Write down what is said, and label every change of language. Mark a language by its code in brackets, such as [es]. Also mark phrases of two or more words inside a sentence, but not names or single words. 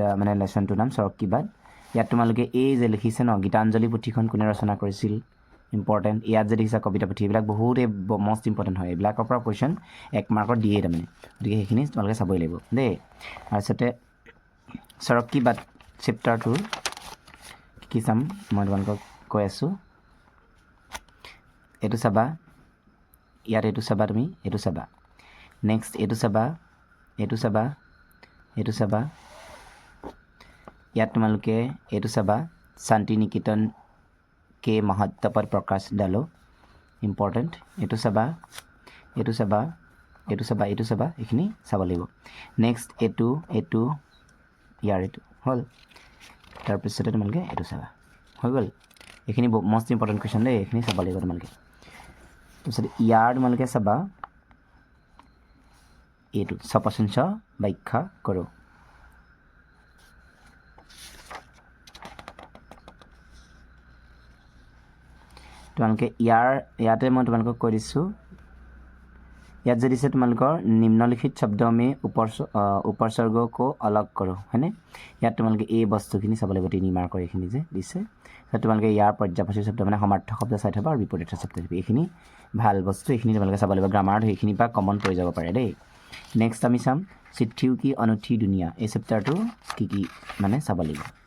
[as] মানে লেচনটোৰ নাম [hi] सड़क की बात [as] ইয়াত তোমালোকে এই যে লিখিছে ন গীতাঞ্জলি পুথিখন কোনে ৰচনা কৰিছিল ইম্পৰ্টেণ্ট ইয়াত যে দেখিছা কবিতা পুথি এইবিলাক বহুতেই [en] most important [as] হয় এইবিলাকৰ পৰা কুৱেশ্যন 1 মাৰ্কত দিয়ে তাৰমানে গতিকে সেইখিনি তোমালোকে চাবই লাগিব দেই তাৰপিছতে [hi] सड़क की बात [as] চেপ্টাৰটোৰ কি চাম মই তোমালোকক কৈ আছোঁ এইটো চাবা ইয়াত এইটো চাবা তুমি এইটো চাবা নেক্সট এইটো চাবা ইয়াত তোমালোকে এইটো চাবা শান্তি নিকেতন [hi] के महत्व पर प्रकाश डालो [as] इम्पॉर्टेंट এইটো চাবা এইখিনি চাব লাগিব নেক্সট এইটো ইয়াৰ এইটো হ'ল তাৰপিছতে তোমালোকে এইটো চাবা হৈ গ'ল এইখিনি [en] most important question [as] দেই এইখিনি চাব লাগিব তোমালোকে তাৰপিছতে ইয়াৰ তোমালোকে চাবা এইটো স্বপ্ৰশংস ব্যাখ্যা কৰোঁ তোমালোকে ইয়াতে মই তোমালোকক কৈ দিছোঁ ইয়াত যে দিছে তোমালোকৰ [hi] निम्नलिखित शब्द में उपसर्ग को अलग करो [as] হয়নে ইয়াত তোমালোকে এই বস্তুখিনি চাব লাগিব 3 মাৰ্কৰ এইখিনি যে দিছে তোমালোকে ইয়াৰ পৰ্যায়বাচী শব্দ মানে সমাৰ্থক শব্দ চাই থবা আৰু বিপৰীত শব্দ এইখিনি ভাল বস্তু এইখিনি তোমালোকে চাব লাগিব গ্ৰামাৰত এইখিনি পৰা কমন পৰি যাব পাৰে দেই নেক্সট আমি চাম [hi] चिट्ठियों की अनूठी दुनिया [as] এই চেপ্টাৰটো কি মানে চাব লাগিব